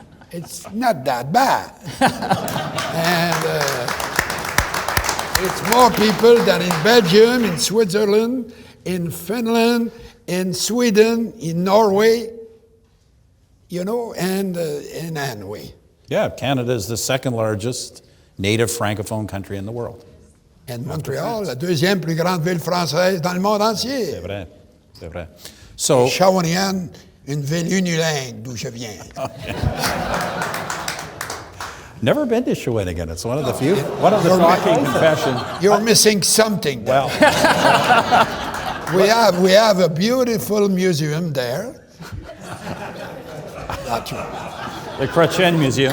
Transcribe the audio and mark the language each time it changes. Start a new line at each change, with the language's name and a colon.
English: It's not that bad. And it's more people than in Belgium, in Switzerland, in Finland, in Sweden, in Norway, and in Norway. Yeah, Canada is the second largest native francophone country in the world.
French: And Montréal, la deuxième plus grande ville française dans le monde entier. C'est vrai. So, Shawinigan, une ville unilingue d'où je viens.
English: Never been to Shawinigan. It's one of the few. Shocking confession. You're missing something there. Well, we have a beautiful museum there. Not true. The Chrétien Museum.